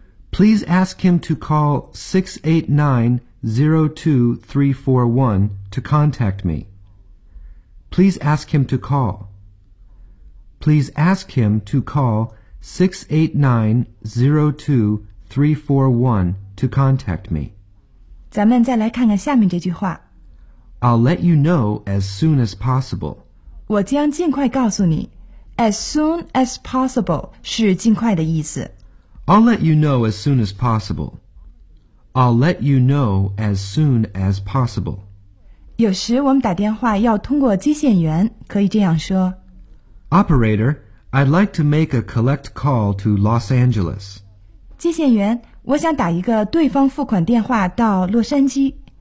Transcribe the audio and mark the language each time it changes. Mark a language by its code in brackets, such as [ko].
[en] Please ask him to call 689-02341 to contact me. Please ask him to call. Please ask him to call 689-02341341 to contact me. [zh] 咱们再来看看下面这句话。 [en] I'll let you know as soon as possible. [zh] 我将尽快告诉你。 [en] As soon as possible [zh] 是尽快的意思。 [en] I'll let you know as soon as possible. I'll let you know as soon as possible. [zh] 有时我们打电话要通过接线员，可以这样说。 [en] Operator, I'd like to make a collect call to Los Angeles. [zh] 接线员，我想打一个对方付款电话到洛杉矶。